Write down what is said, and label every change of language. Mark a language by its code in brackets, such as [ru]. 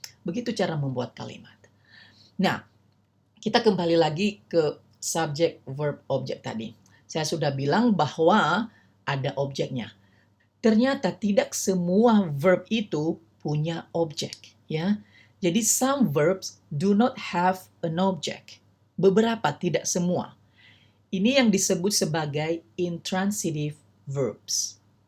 [id] Begitu cara membuat kalimat. Nah, kita kembali lagi ke subject, verb, object tadi. Saya sudah bilang bahwa ada objeknya. Ternyata tidak semua verb itu punya objek, ya. Jadi [en] some verbs do not have an object. [id] Beberapa, tidak semua. Ini yang disebut sebagai intransitive verbs.